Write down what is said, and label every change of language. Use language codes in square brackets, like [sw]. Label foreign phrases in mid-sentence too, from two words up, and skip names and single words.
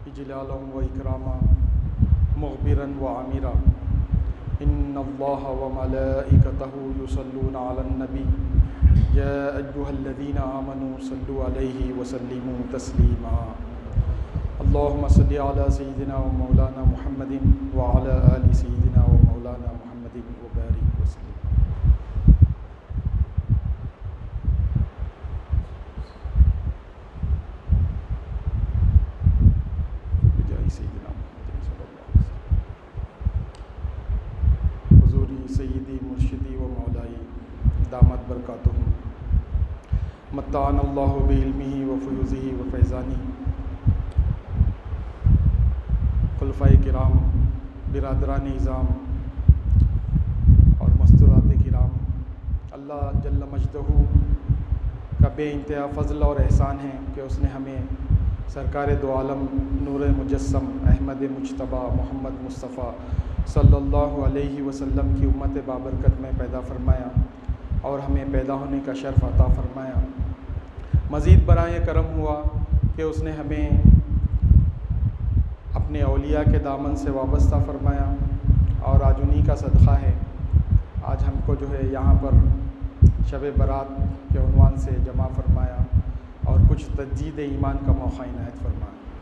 [ar] إجلالا وإكراما مغبرا وآمرا. إن الله وملائكته يصلون على النبي يا أيها الذين آمنوا صلوا عليه وسلموا تسليما. اللهم صل على سيدنا ومولانا محمد وعلى آل سيدنا ومولانا محمد وبارك وسلم. سيدي مرشدي ومولاي دامت بركاته متعنا الله بعلمه وفيوضه وفيضانه. [ur] خلفائے کرام، برادران عظام اور مستورات کرام، اللہ [ar] جل مجده [ur] کا بے انتہا فضل اور احسان ہے کہ اس نے ہمیں سرکار دو عالم نور مجسم احمد مجتبیٰ محمد مصطفیٰ [ar] صلى الله عليه وسلم [ur] کی امت بابرکت میں پیدا فرمایا اور ہمیں پیدا ہونے کا شرف عطا فرمایا. مزید برائے کرم ہوا کہ اس نے ہمیں اپنے اولیا کے دامن سے وابستہ فرمایا اور آج انہیں کا صدقہ ہے آج ہم کو جو ہے یہاں پر شب برات کے عنوان سے جمع فرمایا اور کچھ تجدید ایمان کا موقع عنایت فرمایا.